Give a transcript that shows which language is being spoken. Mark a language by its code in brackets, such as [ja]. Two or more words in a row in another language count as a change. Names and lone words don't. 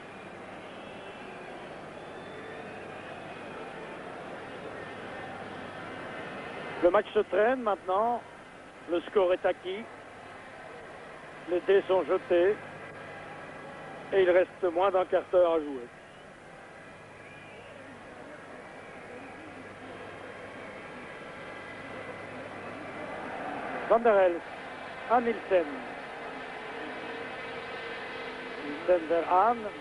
[fr] Le match se traîne maintenant, le score est acquis, les dés sont jetés et il reste moins d'un quart d'heure à jouer. Van der Elst à Nielsen. Nielsen vers Hahn.